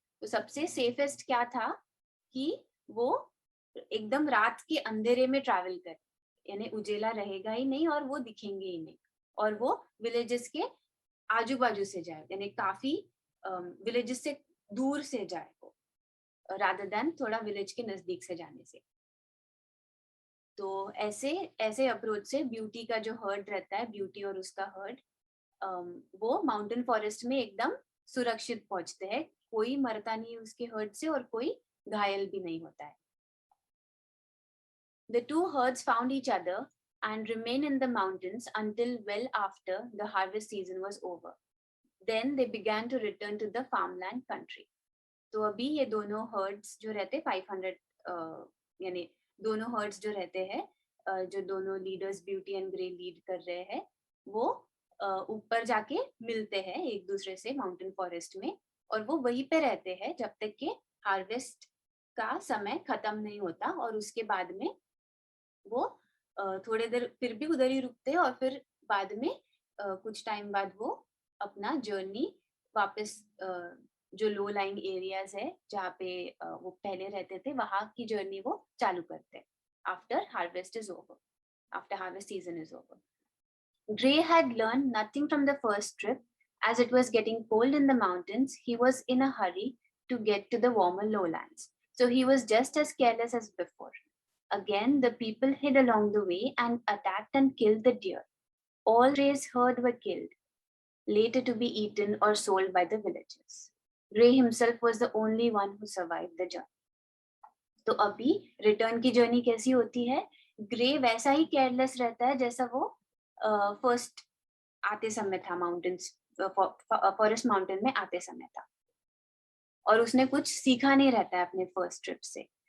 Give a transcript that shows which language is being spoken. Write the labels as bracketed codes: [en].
[hi] तो सबसे सेफेस्ट क्या था कि वो एकदम रात के अंधेरे में ट्रैवल करे, यानी उजेला रहेगा ही नहीं और वो दिखेंगे ही नहीं, और वो विलेजेस के आजू बाजू से जाए, यानी काफी विलेजेस से दूर से जाए वो, [en] rather than [hi] थोड़ा विलेज के नजदीक से जाने से। तो ऐसे ऐसे अप्रोच से ब्यूटी का जो हर्ड रहता है, ब्यूटी और उसका हर्ड, वो माउंटेन फॉरेस्ट में एकदम सुरक्षित पहुंचते हैं, कोई मरता नहीं उसके हर्ड से और कोई घायल भी नहीं होता है। [en] The two herds found each other and remained in the mountains until well after the harvest season was over. Then they began to return to the farmland country. [hi] तो अभी ये दोनों हर्ड्स जो रहते 500, यानी दोनों हर्ड्स जो रहते हैं, जो दोनों leaders beauty and grey lead कर रहे हैं, वो ऊपर जाके मिलते हैं एक दूसरे से माउंटेन फॉरेस्ट में, और वो वहीं पे रहते हैं जब तक कि हार्वेस्ट का समय खत्म नहीं होता, और उसके बाद में वो थोड़े देर फिर भी उधर ही रुकते हैं, और फिर बाद में कुछ टाइम बाद वो अपना जर्नी वापस जो लो लाइंग एरियाज है जहाँ पे वो पहले रहते थे, वहां की जर्नी वो चालू करते हैं [en] after harvest is over, [hi] after harvest season is over. [en] Gray had learned nothing from the first trip. As it was getting cold in the mountains, he was in a hurry to get to the warmer lowlands. So he was just as careless as before. Again, the people hid along the way and attacked and killed the deer. All Gray's herd were killed, later to be eaten or sold by the villagers. Gray himself was the only one who survived the journey. [hi] तो अभी return की journey कैसी होती है, grey वैसा ही careless रहता है जैसा वो फर्स्ट आते समय था, माउंटेन्स फॉरेस्ट माउंटेन में आते समय था, और उसने कुछ सीखा नहीं रहता है अपने फर्स्ट ट्रिप से।